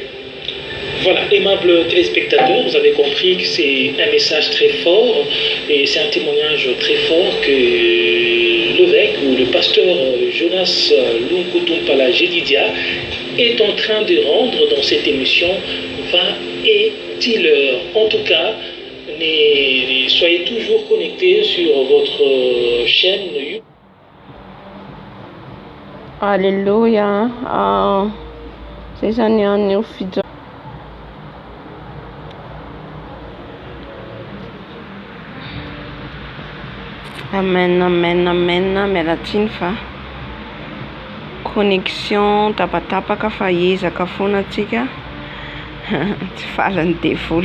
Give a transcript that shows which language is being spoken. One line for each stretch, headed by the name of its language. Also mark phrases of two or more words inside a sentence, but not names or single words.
French: Voilà, aimables téléspectateurs, vous avez compris que c'est un message très fort et c'est un témoignage très fort que l'évêque ou le pasteur Jonas Lunkutumpala Jedidia est en train de rendre dans cette émission Va et Dealer. En tout cas, soyez toujours connectés sur votre chaîne YouTube. Alléluia. C'est un new fidèle. Amen, amen, amen.
Malagasy: Mialatsiny fa connexion tapatapaka fa ezaka foana atsika tsy farany devoly.